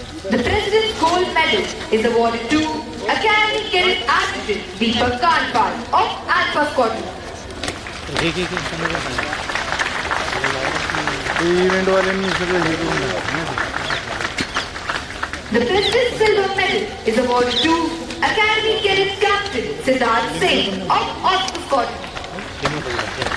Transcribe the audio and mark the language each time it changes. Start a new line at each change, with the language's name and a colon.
English: The President's Gold Medal is awarded to Academy Cadet Adjutant Deepak Kanpal of Alpha Squadron.
Marathi: Event वाल्यांनी सगळं हे करून टाकलं.
English: The President's Silver Medal is awarded to Academy Cadet Captain Siddharth Singh of Alpha Squadron.